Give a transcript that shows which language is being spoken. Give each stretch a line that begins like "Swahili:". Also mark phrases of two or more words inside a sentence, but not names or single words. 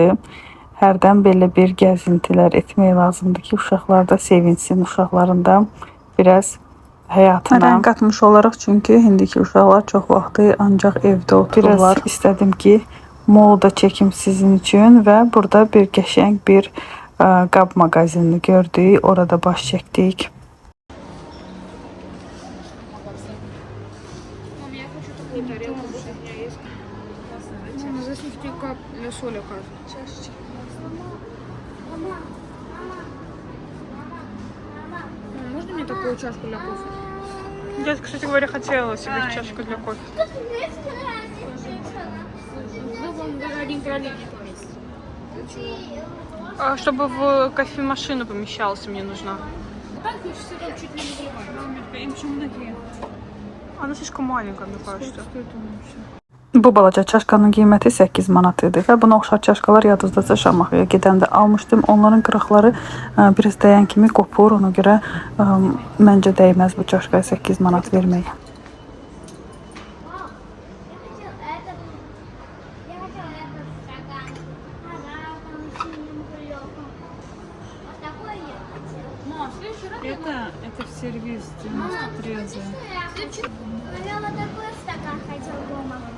Azerbaijani: Hərdən belə bir gəzintilər etmək lazımdır ki, uşaqlar da sevinsin, uşaqların da biraz həyatına rəng qatmış olaraq, çünki indiki uşaqlar çox vaxtı ancaq evdə otururlar. Biraz istədim ki, molda çəkim sizin üçün və burada bir qəşəng bir qab mağazinini gördük, orada baş çəkdik.
Russian: Для соли, оказывается. Можно мне такую чашку для кофе? Я, кстати говоря, хотела себе чашку для кофе. Один пролив. Чтобы в кофемашину помещался, мне нужна. Чуть ли не заливаю. Почему такие? Она слишком маленькая, мне кажется.
Azerbaijani: Bu balaca çaşkanın qiyməti 8 manat idi və buna oxşar çaşkalar yadınızdaca Şamaxıya gedəndə almışdım. Onların qıraqları biraz dəyən kimi qopur, ona görə məncə dəyməz bu çaşkaya 8 manat vermək.
Russian: Это в сервис 93. Я вот такой стакан хотел дома.